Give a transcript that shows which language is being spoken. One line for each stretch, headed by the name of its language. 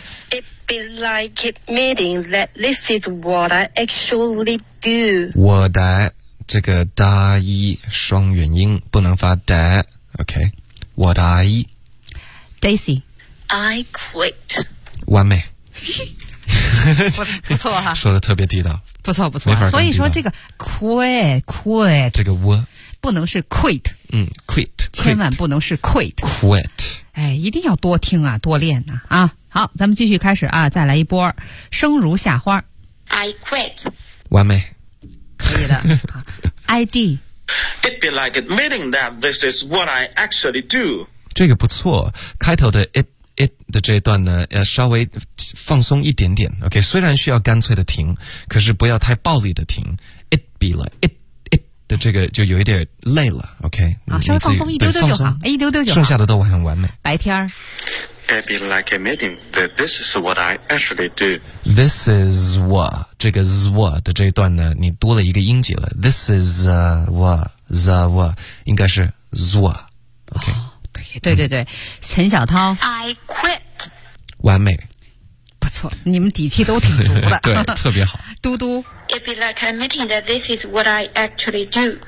English: It be like admitting that this is what I actually do
Chinese: 我的这个大一双元音不能发的 OK 我的 Daisy
English: I quit
Chinese: 完美不错哈、啊，说的特别地道，不错不错、啊。所以说这个 quit 这个我不能是 quit，
English: 嗯 ，quit
Chinese: 千万不能是 quit，
English: quit，
Chinese: 哎，一定要多听啊，多练呐 啊。好，咱们继续开始啊，再来一波，生如夏花。
English: I quit，
Chinese: 完美，可以的。ID，
English: it be like admitting that this is what I actually do，
Chinese: 这个不错，开头的 it 的这一段呢要稍微放松一点点 OK， 虽然需要干脆的停，可是不要太暴力的停， it be like it 的这个就有一点累了 OK、啊、稍微放松一丢丢就好，一丢丢就好，剩下的都很完美。白天
English: it be like admitting that this is what I actually do，
Chinese: this is what， 这个 z what 的这一段呢你多了一个音节了， this is what the what 应该是 z what OK、哦对对对、嗯、陈小涛
English: I quit，
Chinese: 完美，不错，你们底气都挺足的对，特别好。嘟嘟
English: It'd be like admitting that this is what I actually do